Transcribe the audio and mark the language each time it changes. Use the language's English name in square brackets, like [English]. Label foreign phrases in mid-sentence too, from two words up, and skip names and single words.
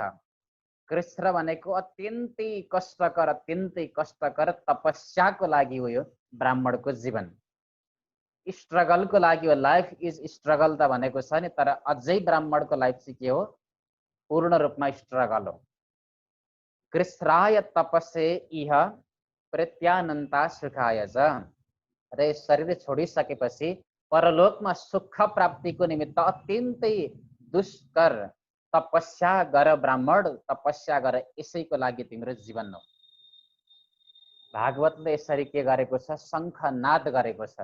[Nepali] कृच्छ्र भनेको अत्यन्तै कष्टकर तपस्याको लागि हो यो ब्राह्मणको जीवन। स्ट्रगलको लागि हो, [English] life is struggle [Nepali] त भनेको छ नि, तर अझै ब्राह्मणको लाइफ चाहिँ के हो? पूर्ण रूपमा स्ट्रगल हो। [Sanskrit] कृच्छ्राय तपस्से इह प्रत्यानन्ता सुखाय च। [Nepali] र शरीर छोडिसकेपछि परलोकमा सुख प्राप्तिको निमित्त अत्यन्तै दुष्कर तपस्या गर ब्राह्मण, तपस्या गर, यसैको लागि तिम्रो जीवन हो। भागवतले यसरी के गरेको छ, शङ्खनाद गरेको छ।